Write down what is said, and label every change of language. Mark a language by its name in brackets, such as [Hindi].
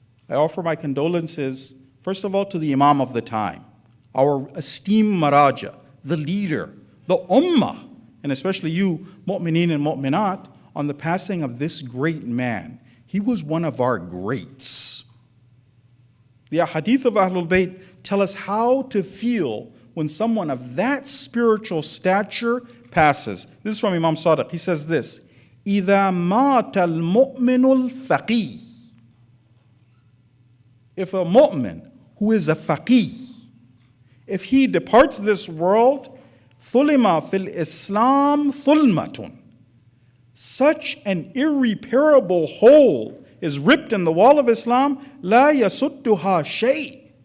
[English] I offer my condolences, first of all, to the Imam of the time, our esteemed Maraja, the leader, the Ummah, and especially you, Mu'mineen and Mu'minat, on the passing of this great man. He was one of our greats. The hadith of Ahlul Bayt tell us how to feel when someone of that spiritual stature passes. This is from Imam Sadiq. He says this, [Arabic] إِذَا مَاتَ الْمُؤْمِنُ الْفَقِيهِ. [English] If a mu'min who is a faqih, if he departs this world, [Arabic] ثُلِمَ فِي الْإِسْلَامِ ثُلْمَةٌ. [English] Such an irreparable hole is ripped in the wall of Islam, [Arabic] لَا يَسُدُّهَا شَيْءٍ.